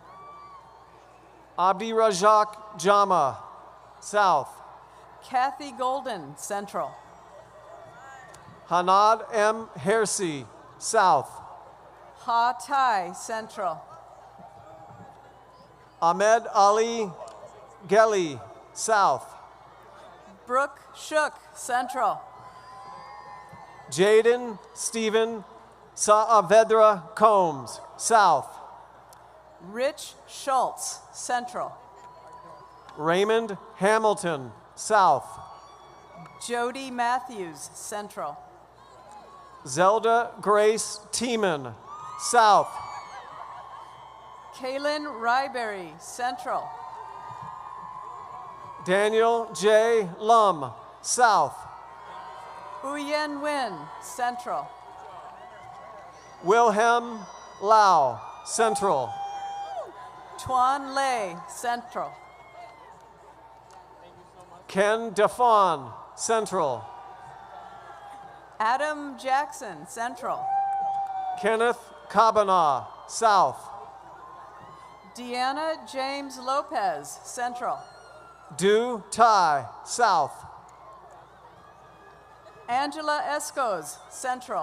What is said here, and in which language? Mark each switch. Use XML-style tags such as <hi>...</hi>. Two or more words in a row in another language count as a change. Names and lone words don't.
<en>Abdi Rajak Jama, South. Kathy Golden, Central. Hanad M. Hersey, South. Ha Tai, Central. Ahmed Ali Geli, South. Brooke Shook, Central. Jaden Stephen Saavedra Combs, South. Rich Schultz, Central. Raymond Hamilton, South. Jody Matthews, Central. Zelda Grace Tiemann, South. Kaylin Ryberry, Central. Daniel J. Lum, South. Uyen Win, Central. Wilhelm Lau, Central. Tuan Lei, Central. Ken Defon, Central. Adam Jackson, Central. Kenneth Cabana, South. Deanna James Lopez, Central. Du Tai, South. Angela Escos, Central.</en>